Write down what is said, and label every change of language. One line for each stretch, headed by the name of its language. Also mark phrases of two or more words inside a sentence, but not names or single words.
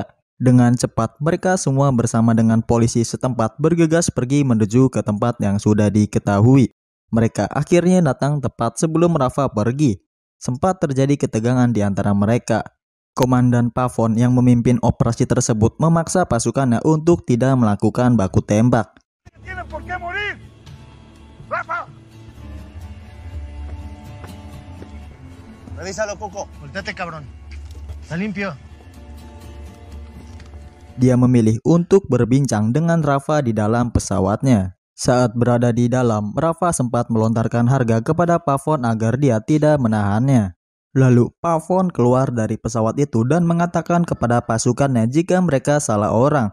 Indonesian: Dengan cepat, mereka semua bersama dengan polisi setempat bergegas pergi menuju ke tempat yang sudah diketahui. Mereka akhirnya datang tepat sebelum Rafa pergi. Sempat terjadi ketegangan di antara mereka. Komandan Pavon yang memimpin operasi tersebut memaksa pasukannya untuk tidak melakukan baku tembak.
Spanish: Revísalo, Coco. Volteate, cabrón. Está limpio.
Indonesian: Dia memilih untuk berbincang dengan Rafa di dalam pesawatnya. Saat berada di dalam, Rafa sempat melontarkan harga kepada Pavon agar dia tidak menahannya. Lalu Pavon keluar dari pesawat itu dan mengatakan kepada pasukannya jika mereka salah orang.